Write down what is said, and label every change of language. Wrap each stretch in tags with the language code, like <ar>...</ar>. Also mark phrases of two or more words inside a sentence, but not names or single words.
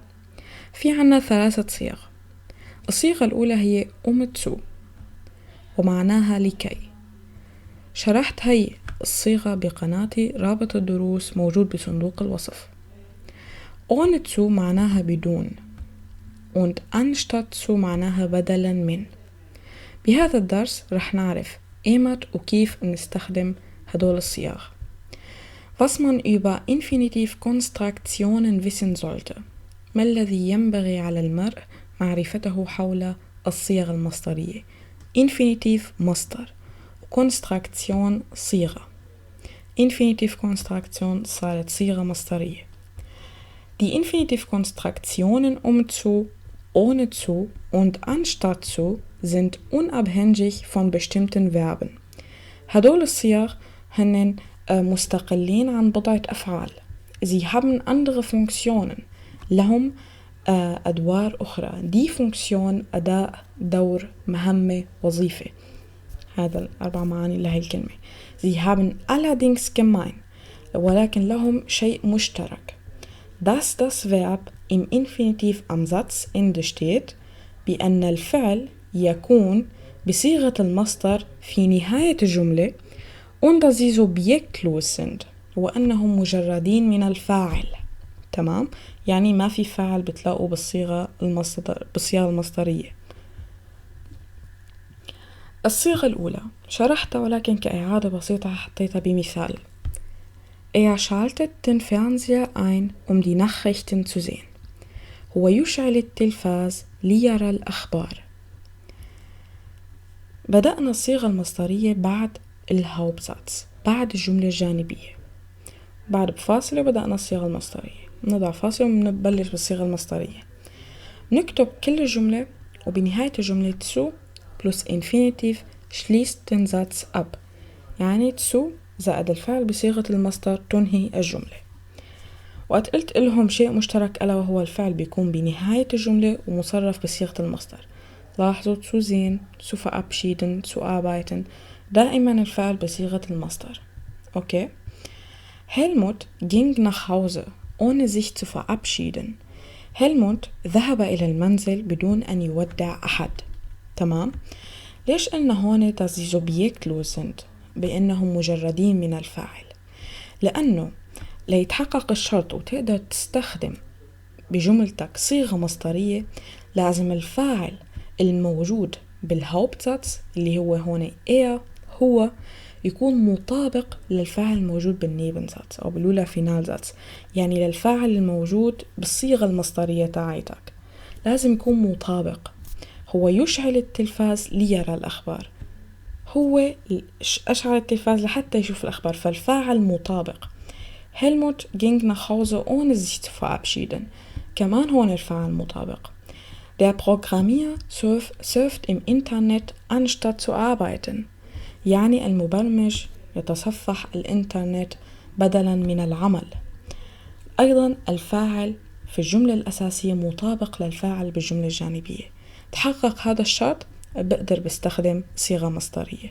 <ar>في عنا 3 صيغ. الصيغة الأولى هي</ar> <de>um zu</de> <ar>ومعناها لكي. شرحت هي الصيغة بقناتي، رابط الدروس موجود بصندوق الوصف. أونتسو معناها بدون،</ar> <de>und anstatt</de> <ar>معناها بدلا من. بهذا الدرس رح نعرف إيمت وكيف نستخدم هدول الصيغ.</ar> <de>Was man über Infinitivkonstruktionen wissen sollte.</de> <ar>ما الذي ينبغي على المرء معرفته حول الصيغ المصدرية؟ Infinitiv مصدر، Konstruktion صيغة. Infinitivkonstruktion صارت صيغة مصدرية.</ar> <de>Die Infinitivkonstruktionen zu, ohne zu und anstatt zu sind unabhängig von bestimmten Verben.</de> <ar>هدول الصيغ هن مستقلين عن بضعة أفعال.</ar> <de>Sie haben andere Funktionen.</de> <ar>لهم أدوار أخرى.</ar> <de>Die Funktion</de> <ar>أداء، دور، مهمة، وظيفة. هذا 4 معاني لهي الكلمة.</ar> <de>Sie haben allerdings gemein.</de> <ar>ولكن لهم شيء مشترك.</ar> <de>Dass das Verb im Infinitiv am Satzende steht</de> <ar>بأن الفعل يكون بصيغة المصدر في نهاية الجملة</ar> <de>und dass sie subjektlos sind</de> <ar>وأنهم مجردين من الفاعل. تمام؟ يعني ما في فاعل بتلاقوا بالصيغة المصدرية. الصيغة الأولى شرحتها ولكن كإعادة بسيطة حطيتها بمثال.</ar> <de>schaltet den Fernseher ein, die Nachrichten zu sehen.</de> <ar>هو يشعل التلفاز ليرى الأخبار. بدأنا الصيغة المصدرية بعد الهاوبساتس، بعد الجملة الجانبية. بعد بفاصلة بدأنا الصيغة المصدرية. نضع فاصلة ونبلش بالصيغة المصدرية. نكتب كل الجملة وبنهاية الجملة تسو</ar> <de>plus infinitiv schließt den Satz ab.</de> <ar>يعني تسو زائد الفعل بصيغة المصدر تنهي الجملة. وقت قلت لهم شيء مشترك ألا وهو الفعل بيكون بنهاية الجملة ومصرف بصيغة المصدر. لاحظوا</ar> <de>zu sehen, zu verabschieden, zu arbeiten.</de> <ar>دائما الفعل بصيغة المصدر. أوكي.</ar> <de>Helmut ging nach Hause, ohne sich zu verabschieden.</de> <ar>Helmut ذهب إلى المنزل بدون أن يودع أحد. تمام؟ ليش قلنا هون</ar> <de>dass sie subjektlos sind</de> <ar>بأنهم مجردين من الفاعل؟ لأنه ليتحقق الشرط وتقدر تستخدم بجملتك صيغة مصدرية لازم الفاعل الموجود بالهاوبتساتس اللي هو هون هو يكون مطابق للفاعل الموجود بالنيبنزاتس أو بالأولى فينالزاتس، يعني للفاعل الموجود بالصيغة المصدرية تاعتك لازم يكون مطابق. هو يشعل التلفاز ليرى الأخبار. هو أشعل التلفاز لحتى يشوف الأخبار، فالفاعل مطابق.</ar> <de>Helmut ging nach Hause ohne sich zu verabschieden.</de> <ar>كمان هون الفاعل مطابق.</ar> <de>Der Programmierer surft im Internet anstatt zu arbeiten.</de> <ar>يعني المبرمج يتصفح الإنترنت بدلا من العمل. أيضا الفاعل في الجملة الأساسية مطابق للفاعل بالجملة الجانبية. تحقق هذا الشرط بقدر بستخدم صيغة مصدرية.</ar>